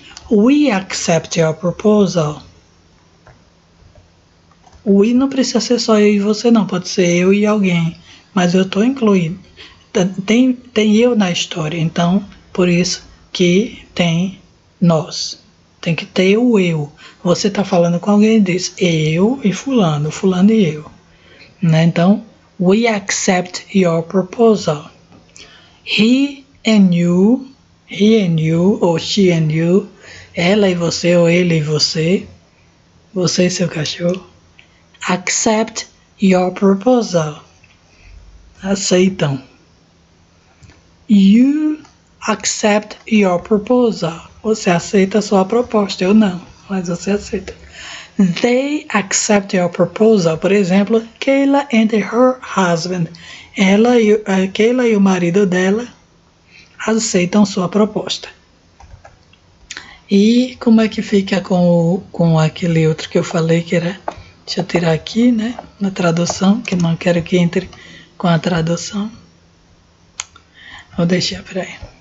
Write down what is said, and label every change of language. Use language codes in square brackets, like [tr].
[en] We accept your proposal. [pt] We não precisa ser só eu e você, não. Pode ser eu e alguém. Mas eu estou incluindo. Tem eu na história. Então, por isso que tem nós. Tem que ter o eu. Você está falando com alguém e diz eu e fulano e eu. Né? Então, [en] we accept your proposal. He and you, [pt] ou [en] she and you, [pt] ela e você, ou ele e você e seu cachorro, [en] accept your proposal. [pt] Aceitam. [en] You accept your proposal. [pt] Você aceita a sua proposta, eu não, mas você aceita. [en] They accept your proposal. [pt] Por exemplo, [en] Kayla and her husband. [pt] Kayla e o marido dela aceitam sua proposta. E como é que fica com aquele outro que eu falei que era... Deixa eu tirar aqui, né? Na tradução, que não quero que entre com a tradução. Vou deixar, peraí.